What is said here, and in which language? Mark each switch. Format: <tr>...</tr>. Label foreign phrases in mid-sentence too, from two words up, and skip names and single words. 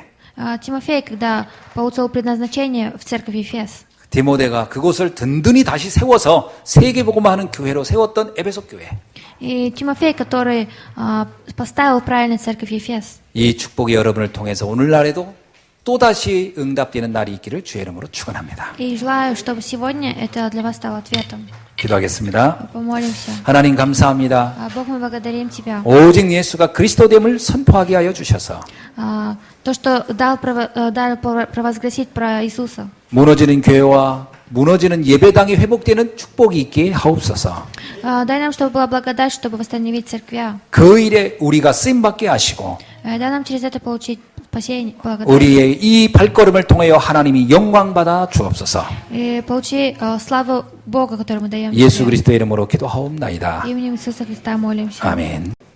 <ru>Тимофей, когда получил предназначение в церковь Ефес,</ru> <ko>디모데가 그곳을 든든히 다시 세워서 세계복음화하는 교회로 세웠던 에베소 교회.</ko> <ru>и Тимофей, который поставил правильно церковь Ефес.</ru> <ko>이 축복이 여러분을 통해서 오늘날에도 또다시 응답되는 날이 있기를 주의 이름으로 축원합니다.</ko> <ru>И желаю, чтобы сегодня это для вас стало ответом.</ru> <ko>기도하겠습니다.</ko> <ru>Помолимся.</ru> <ko>하나님 감사합니다.</ko> <ru>Бог, мы благодарим Тебя.</ru> <ko>오직 예수가 그리스도됨을 선포하게 하여 주셔서</ko> <ru>То, что дал провозгласить про Иисуса.</ru> <ko>무너지는 교회와 무너지는 예배당이 회복되는 축복이 있게 하옵소서.</ko> <ru>Дай нам, чтобы была благодать, чтобы восстановить церквя.</ru> <ko>그 일에 우리가 쓰임받게 하시고</ko> <ru>Дай нам через это получить спасение, благодать.</ru> <ko>우리의 이 발걸음을 통하여 하나님이 영광받아 주옵소서.</ko> <ru>И получи славу Бога, которую мы даем</ru> <ko>예수</ko> <ru>Тебе.</ru> <ko>그리스도의 이름으로 기도하옵나이다.</ko> <ru>Именем Иисуса Христа молимся.</ru> <ko>아멘.</ko>